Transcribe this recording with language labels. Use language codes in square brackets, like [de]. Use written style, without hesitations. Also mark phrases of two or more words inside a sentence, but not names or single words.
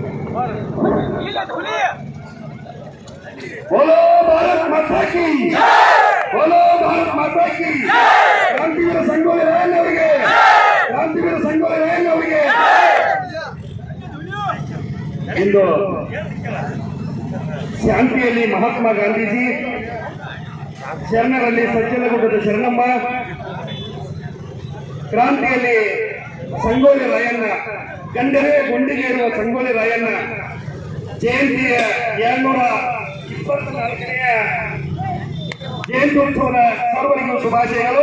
[hi] बोलो भारत माता की, बोलो भारत माता की। [kn] ಕ್ರಾಂತಿವೀರ ಸಂಗೊಳ್ಳಿ ರಾಯಣ್ಣವರಿಗೆ, ಕ್ರಾಂತಿವೀರ ಸಂಗೊಳ್ಳಿ ರಾಯಣ್ಣವರಿಗೆ. ಇಂದು ಶಾಂತಿಯಲ್ಲಿ ಮಹಾತ್ಮ ಗಾಂಧೀಜಿ, ಶರಣರಲ್ಲಿ ಸಜ್ಜನಗುಡ್ಡದ ಶರಣಮ್ಮ, ಕ್ರಾಂತಿಯಲ್ಲಿ ಸಂಗೊಳ್ಳಿ ರಾಯಣ್ಣ, ಗಂಡರೇ ಗುಂಡಿಗೆ ಇರುವ ಸಂಗೊಳ್ಳಿ ರಾಯಣ್ಣ ಜಯಂತಿಯ 224ನೆಯ ಜಯಂತ್ಯೋತ್ಸವದ ಸರ್ವರಿಗೂ ಶುಭಾಶಯಗಳು.